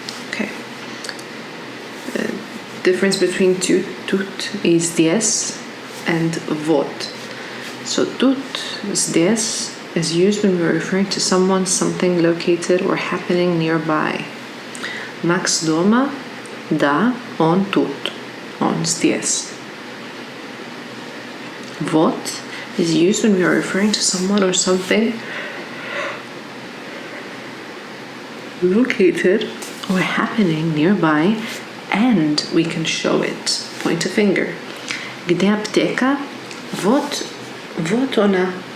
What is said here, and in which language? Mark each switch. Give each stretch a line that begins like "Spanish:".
English: Okay. The difference between тут is здесь and вот. So тут, здесь is used when we're referring to someone, something located or happening nearby.
Russian: Max дома, да, он тут, он здесь.
English: Вот is used when we are referring to someone or something located or happening nearby, and we can show it. Point a finger.
Russian: Где аптека? Вот, вот она.